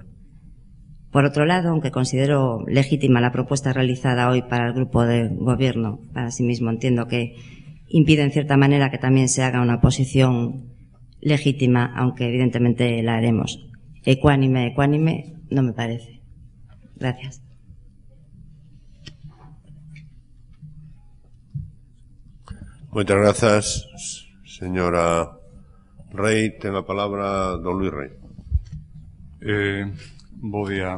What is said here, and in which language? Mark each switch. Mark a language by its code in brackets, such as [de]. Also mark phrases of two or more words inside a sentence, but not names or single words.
[es] Por otro lado, aunque considero legítima la propuesta realizada hoy para el grupo de gobierno, para sí mismo entiendo que impide en cierta manera que también se haga una oposición legítima, aunque evidentemente la haremos. Ecuánime no me parece. Gracias. [gl] Moitas grazas, señora Rey. Ten a palabra don Luís Rey. Bo día.